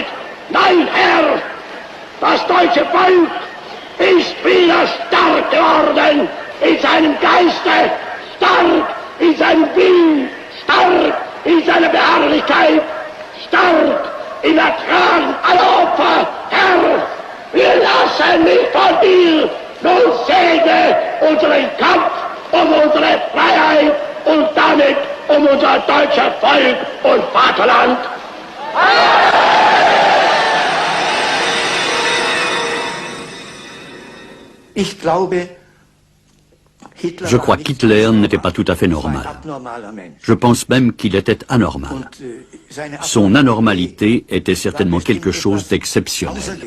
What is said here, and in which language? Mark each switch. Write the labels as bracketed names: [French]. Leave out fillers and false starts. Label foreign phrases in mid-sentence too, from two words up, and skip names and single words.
[German] Nein, Herr, das deutsche Volk ist wieder stark geworden in seinem Geiste, stark in seinem Willen, stark in seiner Beharrlichkeit, stark im Ertragen aller Opfer. Herr, wir lassen nicht von dir, nun säge unseren Kampf um unsere Freiheit und damit um unser deutsches Volk und Vaterland. [French] Je crois qu'Hitler n'était pas tout à fait normal. Je pense même qu'il était anormal. Son anormalité était certainement quelque chose d'exceptionnel.